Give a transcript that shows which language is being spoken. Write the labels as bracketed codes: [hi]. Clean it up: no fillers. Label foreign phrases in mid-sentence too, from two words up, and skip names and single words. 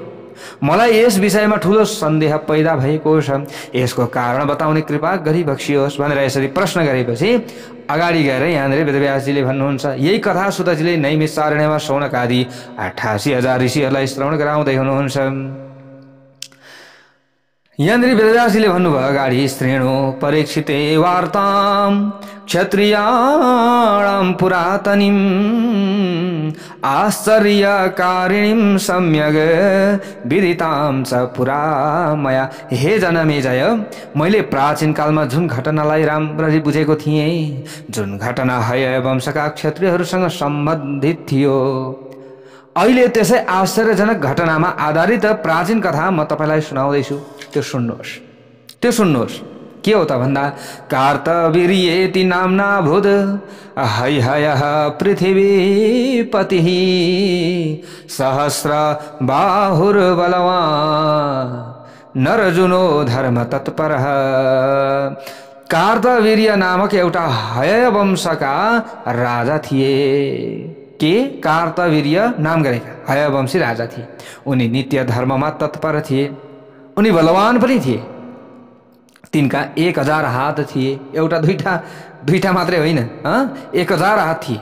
[ne] मलाई यस विषयमा ठुलो सन्देह पैदा भएको छ, यसको कारण बताउने कृपा गरी बक्सियोस् भनेर यसरी प्रश्न गरेपछि अगाडि गएर यहाँनिर वेदव्यासजीले भन्नुहुन्छ, यही कथा सुतजीले नैमिषारण्यमा शौनक आदि 88,000 ऋषिहरूलाई श्रवण गराउँदै हुनुहुन्छ। यहाँनिर वेदव्यासजीले भन्नुभयो अगाडि, [sa] श्रेणु परीक्षिते वार्ताम क्षत्रियाणां पुरातनीम आश्चर्यकारिणीं सम्यग विदितां च पुरा मया। [ne] हे जनमेजय, मैले प्राचीन कालमा जुन घटनालाई राम्ररी बुझेको थिएँ, जुन घटना हय वंशका क्षत्रियहरूसँग सम्बन्धित थियो, अहिले त्यसै आश्चर्यजनक घटनामा आधारित प्राचीन कथा म तपाईलाई सुनाउँदैछु। त्यो सुन्नुहोस्। के हो त भन्दा, [sa] कार्तवीर्येति नाम्ना भूत हैहयः पृथिवीपतिः सहस्र बाहुर्बलवान् नरजुनो धर्म तत्परः। [ne] कार्तवीर्य नामक एउटा हय वंशका राजा थिए। के कार्तवीर्य नाम गरेका हयवंशी राजा थिए। उनी नित्य धर्ममा तत्पर थिए, उनी बलवान पनि थिए। तिनका 1000 हात थिए, एउटा दुईटा मात्रै होइन, 1000 हात थिए।